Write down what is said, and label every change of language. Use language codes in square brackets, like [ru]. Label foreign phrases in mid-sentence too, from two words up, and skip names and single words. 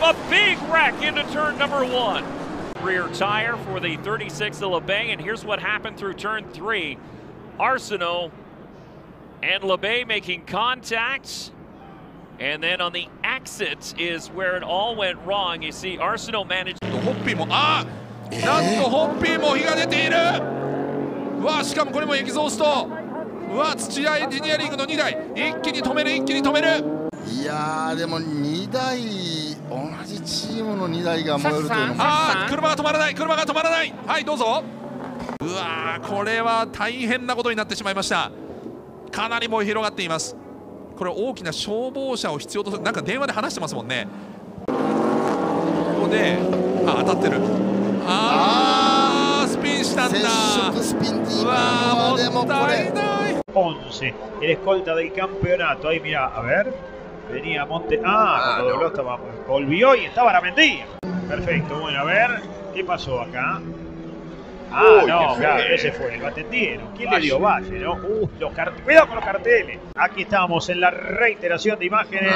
[en] A big wreck into turn number 1. Rear tire for the 36 of LeBay, and here's what happened through turn 3. Arsenault and LeBay making contact, and then on the exit is where it all went wrong. You see Arsenault managed. [ja] ホッピーもなんとホッピーも火が出ている。うわ、しかもこれもエキゾースト。うわ、土屋エンジニアリングの2台一気に止める。いやー、でも2台同じチームの2台が燃えるというのも。車が止まらない。はい、どうぞ。うわー、これは大変なことになってしまいました。かなり燃え広がっています。これ大きな消防車を必要とする。なんか電話で話してますもんね。ここで当たってる。スピンしたんだ。うわー、もったいない。 [es] 11, el escolta del campeonato. Ahí mira, a ver, venía Monte. Cuando dobló estaba, volvió y estaba Aramendi. Perfecto, bueno, a ver, ¿qué pasó acá? Ah, no, claro, ese fue, lo atendieron. ¿Quién le dio Valle, no? Cuidado con los carteles. Aquí estamos en la reiteración de imágenes.